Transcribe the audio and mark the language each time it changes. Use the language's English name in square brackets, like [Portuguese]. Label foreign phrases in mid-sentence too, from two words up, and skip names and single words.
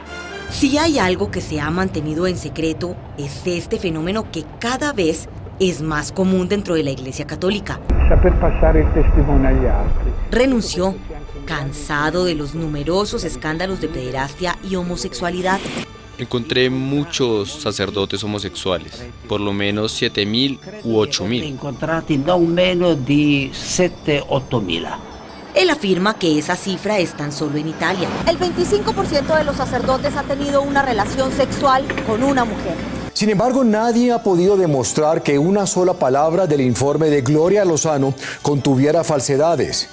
[Spanish] Si hay algo que se ha mantenido en secreto, es este fenómeno que cada vez es más común dentro de la Iglesia Católica. Renunció, cansado de los numerosos escándalos de pederastia y homosexualidad. Encontré muchos sacerdotes homosexuales, por lo menos 7.000 u 8.000. [Italian] Encontrati non meno di 7-8.000. [Spanish] Él afirma que esa cifra es tan solo en Italia. El 25% de los sacerdotes ha tenido una relación sexual con una mujer. Sin embargo, nadie ha podido demostrar que una sola palabra del informe de Gloria Lozano contuviera falsedades.